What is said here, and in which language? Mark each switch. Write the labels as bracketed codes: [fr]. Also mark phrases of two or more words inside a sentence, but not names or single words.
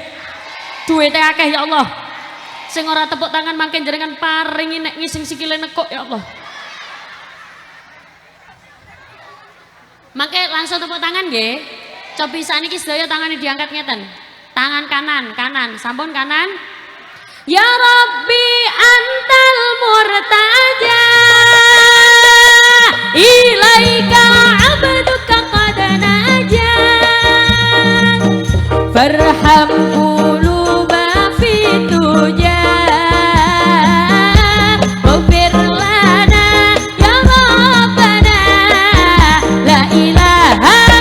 [jv] Duwite akeh [ar] يا الله. [jv] Sing ora tepuk tangan mangke jenengan paringi nek ngising sikile nekuk [ar] يا الله. [jv] Mangke langsung tepuk tangan nggih. Cobi saniki sedaya tangane diangkat ngeten. Tangan kanan, sampun kanan. [ar] يا ربي أنت المرتجى إليك عبدك قد نجا فارحم قلوبا فتوجا واغفر لنا يا ربنا لا إله